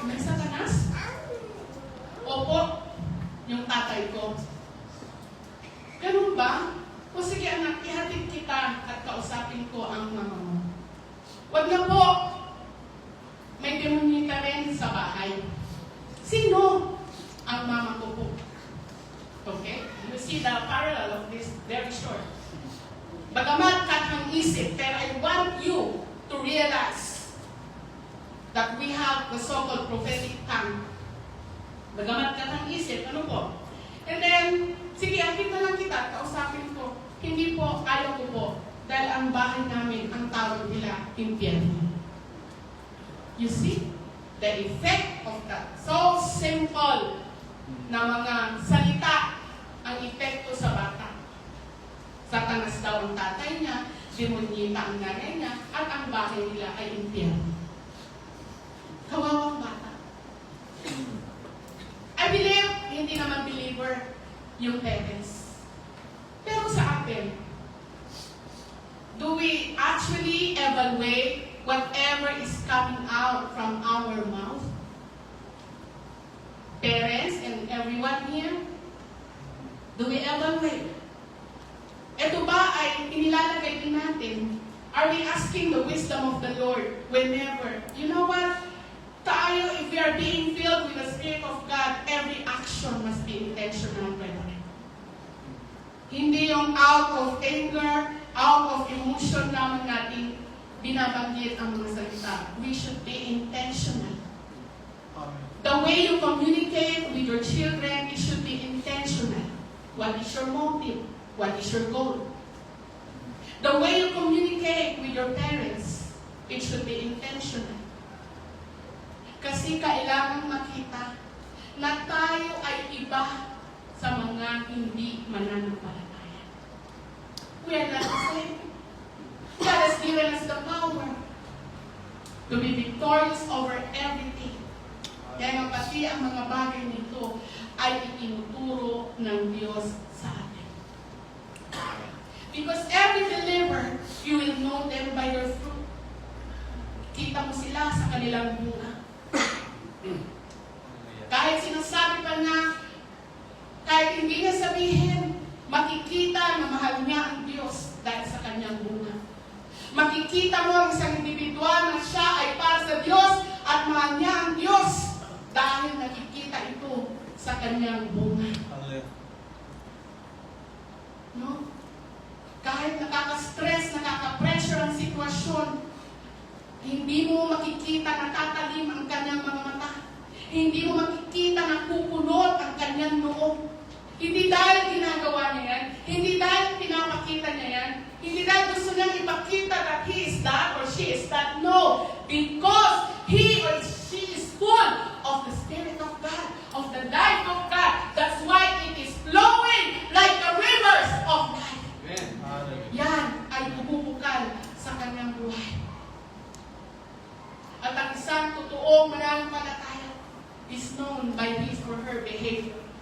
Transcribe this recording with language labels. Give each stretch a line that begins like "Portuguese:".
Filipino: May satanas? Opo, yung tatay ko. Ganun ba? O sige anak, ihatid kita at kausapin ko ang mama mo. Wag na po. May demonita rin sa bahay. Sino? Ang mama ko po. Okay?
English: You see the parallel of this very short.
Filipino: Bagamat katang isip, pero
English: I want you to realize that we have the so-called prophetic tongue.
Filipino: Bagamat katang isip, ano po?
English: And then,
Filipino: sige, akit na lang kita, kausapin ko. Hindi po, ayaw ko po. Dahil ang bahay namin, ang tawag nila, impyerno.
English: You see? The effect of that. So simple
Filipino: na mga salita ang epekto sa bata. Satanas daw ang tatay niya, demonyita ang nanay niya, at ang bahay nila ay impyerno. Kawawang bata.
English: I believe,
Filipino: hindi naman believer yung parents. Pero sa atin,
English: do we actually evaluate whatever is coming out from our mouth? Parents and everyone here, do we evaluate?
Filipino: Ito ba ay inilalagay din natin?
English: Are we asking the wisdom of the Lord whenever? You know what?
Filipino: Tayo,
English: if we are being filled with the Spirit of God, every action must be intentional, brethren.
Filipino: Hindi yung
English: out of anger, out of emotion
Filipino: naman natin binabanggit ang mga salita.
English: We should be intentional. The way you communicate with your children, it should be intentional. What is your motive? What is your goal? The way you communicate with your parents, it should be intentional.
Filipino: Kasi kailangan makita na tayo ay iba sa mga hindi mananampalataya.
English: We are not the same. God has given us the power to be victorious over everything.
Filipino: Kaya nga pati ang mga bagay nito ay itinuturo ng Diyos sa atin.
English: Because every believer, you will know them by their fruit.
Filipino: Kita mo sila sa kanilang bunga. Kahit sinasabi pa na, kahit hindi niya sabihin, makikita na mahal niya ang Diyos dahil sa kanyang bunga. Makikita mo ang isang individual na siya ay para sa Diyos at mahal niya ang Diyos dahil nakikita ito sa kanyang bunga. No? Kahit nakaka-stress, nakaka-pressure ang sitwasyon, hindi mo makikita na tatalim ang kanyang mga mata. Hindi mo makikita na kukulot ang kanyang noo. Hindi dahil ginagawa niya yan. Hindi dahil pinapakita niya yan. Hindi dahil gusto niyang ipakita
English: that he is that or she is that. No. Because he or she is full of the Spirit of God, of the life of God. That's why it is flowing like the rivers of life.
Filipino: Yan ay bumubukal sa kanyang buhay. At ang isang totoong mananampalataya
English: is known by his or her behavior.